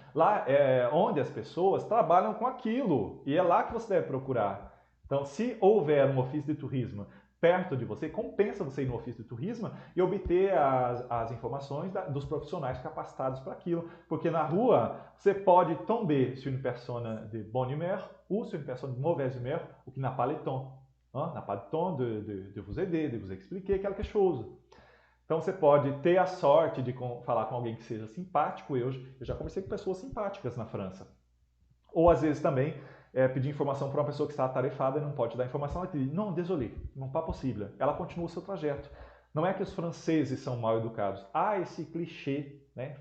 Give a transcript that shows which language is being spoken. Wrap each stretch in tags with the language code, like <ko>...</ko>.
<pt>Lá é onde as pessoas trabalham com aquilo. E é lá que você deve procurar. Então, se houver um ofício de turismo perto de você, compensa você ir no ofício de turismo e obter as informações dos profissionais capacitados para aquilo. Porque na rua, você pode</pt> <fr>tomber sur une personne de bonne humeur ou sur une personne de mauvaise humeur, ou qui n'a pas le temps. N'a pas le temps de vous aider, de vous expliquer quelque chose.</fr> <pt>Então você pode ter a sorte de falar com alguém que seja simpático. Eu já conversei com pessoas simpáticas na França. Ou às vezes também pedir informação para uma pessoa que está atarefada e não pode dar informação. Ela diz, não, désolé, não é possível. Ela continua o seu trajeto. Não é que os franceses são mal educados. Há esse clichê, né?</pt>